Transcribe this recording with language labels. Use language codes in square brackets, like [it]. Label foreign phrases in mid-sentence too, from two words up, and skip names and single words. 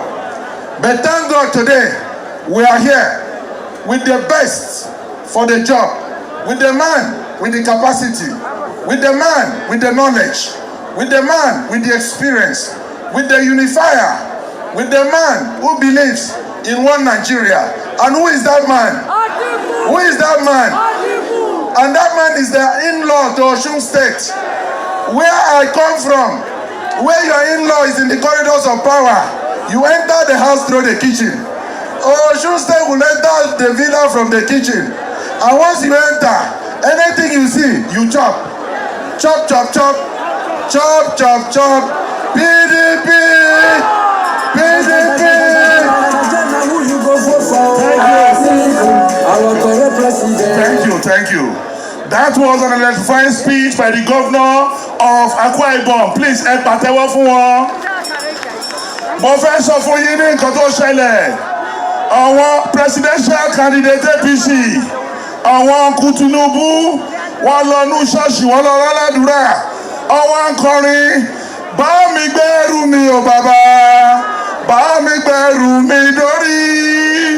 [en] But thank God today, we are here with the best for the job, with the man with the capacity, with the man with the knowledge, with the man with the experience, with the unifier, with the man who believes in one Nigeria. And who is that man? Atiku. Who is that man? Atiku. And that man is the in-law to Osun State. Where I come from, where your in-law is in the corridors of power, you enter the house through the kitchen. Osun State will enter the villa from the kitchen. And once you enter, anything you see, you chop. Chop, chop, chop. Chop, chop, chop. PDP! PDP! Thank you. That was an electrifying speech by the governor of Akwa Ibom. Please, [yo] ẹ pàtẹ́wọ́ fún wọn. Mo fẹ́ sọ fún yín ní nǹkan tó ṣẹlẹ̀. Àwọn [en] presidential candidate [yo] APC, àwọn Tinubu, wọ́n lọ nú ṣọ́ọ̀ṣì, wọ́n lọ lálàdúrà. Ọwọ́ ń kọrin, bá mi gbẹ́rù mi ò bàbá, bá mi gbẹ́rù mi dórí.